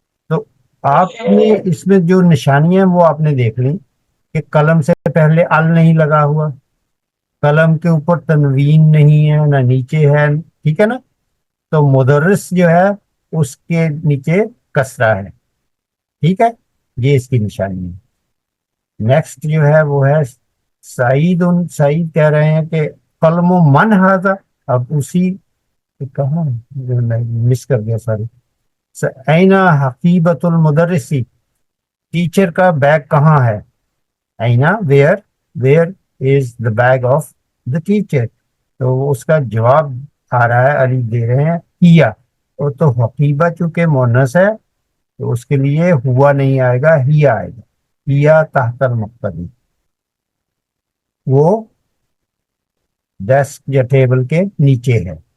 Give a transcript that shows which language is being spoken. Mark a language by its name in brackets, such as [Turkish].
[Urdu] تو آپ نے اس میں جو نشانیاں وہ آپ نے دیکھ لی کہ قلم سے پہلے ال نہیں لگا ہوا, قلم کے اوپر تنوین نہیں ہے, نہ نیچے ہے. ٹھیک ہے نا, تو مدرس جو ہے اس کے نیچے کسرہ ہے. ٹھیک ہے, یہ اس کی نشانی ہے. نیکسٹ جو ہے وہ ہے سعید کہہ رہے ہیں کہ [Arabic] قلم و من ہاذا. [Urdu] اب اسی کہاں مس کر گیا ساری. [Arabic] اینا حقیبت المدرسی, [Urdu] ٹیچر کا بیگ کہاں ہے. [English] Anna where is the bag of the teacher. [Urdu] تو اس کا جواب آ رہا ہے, علی دے رہے ہیں ہیا. اور تو حقیبہ چونکہ مونس ہے تو اس کے لیے ہوا نہیں آئے گا, ہیا آئے گا. [Arabic] ہیا تحت المکتبی, [Urdu] وہ ڈیسک یا ٹیبل کے نیچے ہے.